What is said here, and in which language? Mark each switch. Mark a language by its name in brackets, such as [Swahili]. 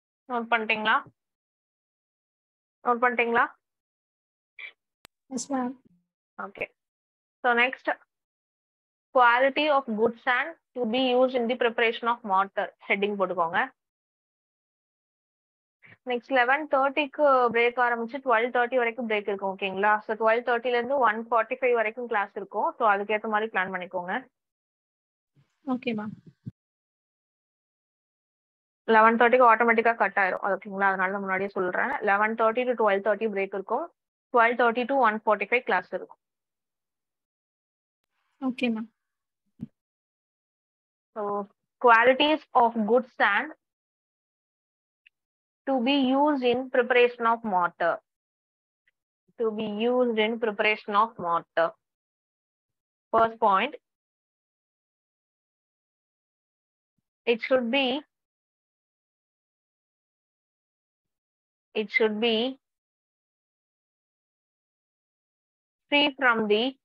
[Tamil] Note பண்ணிட்டீங்களா? [English] Yes, ma'am. Okay. So next, quality of good sand to be used in the preparation of mortar. Heading [Tamil] போட்டுக்கோங்க. Next 11:30க்கு break ஆரம்பிச்சு 12:30 வரைக்கும் break இருக்கும் ஓகேங்களா? So 12:30ல இருந்து 1:45 வரைக்கும் கிளாஸ் இருக்கும். ஸோ அதுக்கேற்ற மாதிரி பிளான் பண்ணிக்கோங்க. [English] Okay ma'am. [Tamil] 11:30க்கு ஆட்டோமேட்டிக்கா கட் ஆயிரும் ஓகேங்களா? அதனால தான் முன்னாடியே சொல்றேன். 11:30 to 12:30 பிரேக் இருக்கும். 12:30 to 1:45 கிளாஸ் இருக்கும். [English] Okay ma'am. So qualities of good sand to be used in preparation of mortar. To be used in preparation of mortar. First point, it should be free from the